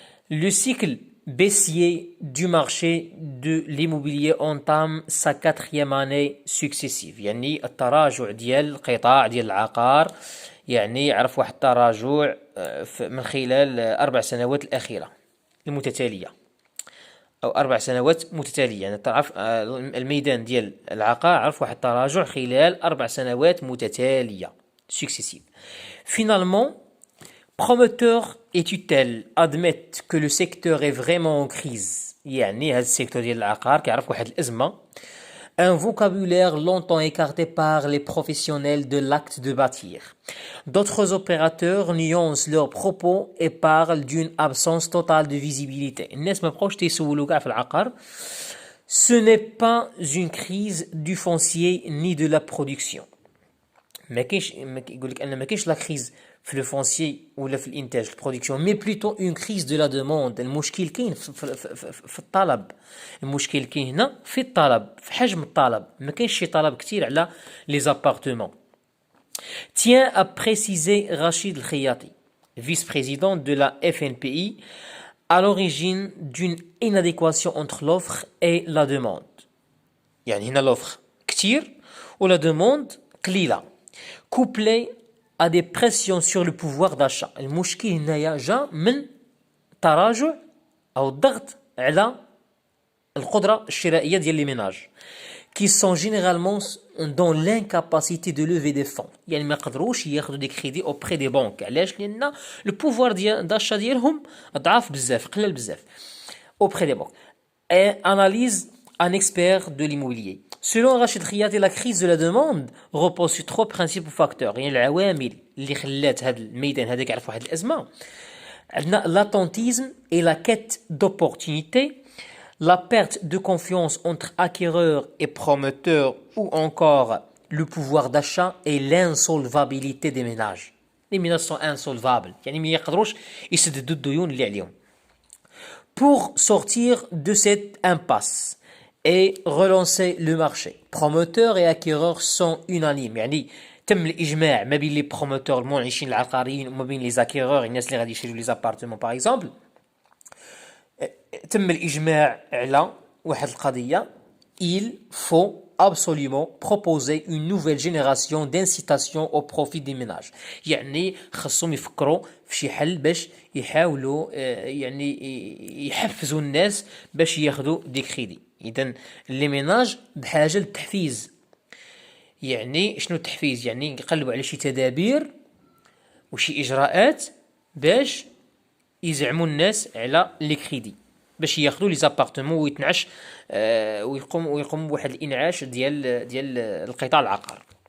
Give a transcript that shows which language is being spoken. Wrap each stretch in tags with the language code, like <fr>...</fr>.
<ar>لو سيكل</ar> <fr>baissier du marché de l'immobilier entame sa 4e année successive</fr> <ar>يعني التراجع ديال القطاع ديال العقار يعني عرف واحد التراجع من خلال 4 سنوات الأخيرة المتتالية أو 4 سنوات متتالية. يعني تعرف الميدان ديال العقار عرف واحد التراجع خلال 4 سنوات متتالية successive.</ar> <fr>Finalement, promoteurs et tutelles admettent que le secteur est vraiment en crise.</fr> <ar>يعني هذا السيكتور ديال العقار كيعرف واحد الأزمة.</ar> <fr>Un vocabulaire longtemps écarté par les professionnels de l'acte de bâtir. D'autres opérateurs nuancent leurs propos et parlent d'une absence totale de visibilité.</fr> <ar>الناس ما بقاوش تيسولوا كاع في العقار.</ar> <fr>Ce n'est pas une crise du foncier ni de la production.</fr> <ar>ما كاينش يقول لك ان ما كاينش لا كريز في لو فونسيي ولا في الانتاج البرودكسيون، مي بلوتو اون كريز دو لا دوموند. المشكل كاين في الطلب. المشكل كاين هنا في الطلب، في حجم الطلب. ما كاينش شي طلب كثير على لي زابارتمون.</ar> <fr>tient à préciser Rachid El-Khayati, vice-président de la FNPI, à l'origine d'une inadéquation entre l'offre et la demande.</fr> <ar>يعني هنا l'offre كثير ولا demande قليلة.</ar> <fr>couplé à des pressions sur le pouvoir d'achat.</fr> <ar>المشكل هنايا جا من تراجع أو الضغط على القدرة الشرائية ديال لي ميناج</ar> <fr>qui sont généralement dans l'incapacité de lever des fonds.</fr> <ar>يعني ما يقدروش ياخذوا دي كريدي</ar> <fr>auprès des banques.</fr> <ar>علاش؟ لأن لو بوفوار داشا ديالهم ضعاف بزاف، قلال بزاف auprès des banques.</ar> <fr>Et analyse un expert de l'immobilier. Selon Rachid Khayati, la crise de la demande repose sur 3 principaux facteurs.</fr> <ar>يعني العوامل اللي خلات هذا الميدان هذاك يعرف واحد الأزمة.</ar> <fr>عندنا l'attentisme et la quête d'opportunité, la perte de confiance entre acquéreurs et promoteurs ou encore le pouvoir d'achat et l'insolvabilité des ménages. Les ménages sont insolvables.</fr> <ar>يعني ما يقدروش يسددوا الديون اللي عليهم.</ar> <fr>Pour sortir de cette impasse et relancer le marché, promoteurs et acquéreurs sont unanimes.</fr> <ar>يعني تم الإجماع ما بين لي بروموتور المنعشين العقاريين وما بين لي زاكيرور الناس اللي غادي يشريو لي زابارتمون باغ اكزومبل. تم الإجماع على واحد القضية.</ar> <fr>il faut absolument proposer une nouvelle génération d'incitation au profit des ménages.</fr> <ar>يعني خصهم يفكروا في شي حل باش يحاولوا يعني يحفزوا الناس باش ياخذوا دي كريدي. اذا لي ميناج بحاجه للتحفيز. يعني شنو التحفيز؟ يعني يقلبوا على شي تدابير وشي اجراءات باش يزعموا الناس على لي كريدي باش ياخذوا لي زابارتمون ويتنعش ويقوم بواحد الانعاش ديال القطاع العقاري.</ar>